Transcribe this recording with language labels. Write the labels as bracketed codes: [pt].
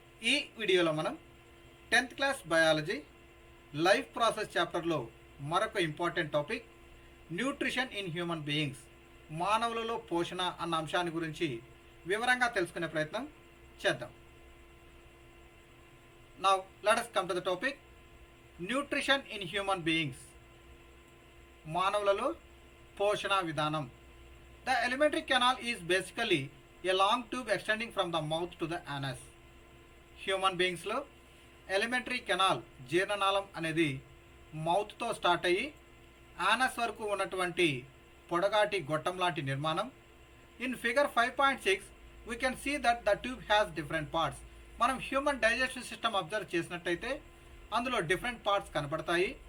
[te] ఈ వీడియోలో మనం 10th class biology life process చాప్టర్లో మరొక important topic [en] nutrition in human beings, [te] మానవులలో పోషణ అన్న అంశాన్ని గురించి వివరంగా తెలుసుకునే ప్రయత్నం చేద్దాం. [en] now let us come to the topic nutrition in human beings, [te] మానవులలో పోషణ విధానం. [en] The alimentary canal is basically a long tube extending from the mouth to the anus. [te] Human బీయింగ్స్లో elementary canal జీర్ణనాళం అనేది మౌత్తో స్టార్ట్ అయ్యి యానస్ వరకు ఉన్నటువంటి పొడగాటి గొట్టం లాంటి నిర్మాణం. [en] In figure 5.6 we can see that the tube has different parts. [te] మనం human digestive system observe చేసినట్టయితే అందులో డిఫరెంట్ పార్ట్స్ కనపడతాయి.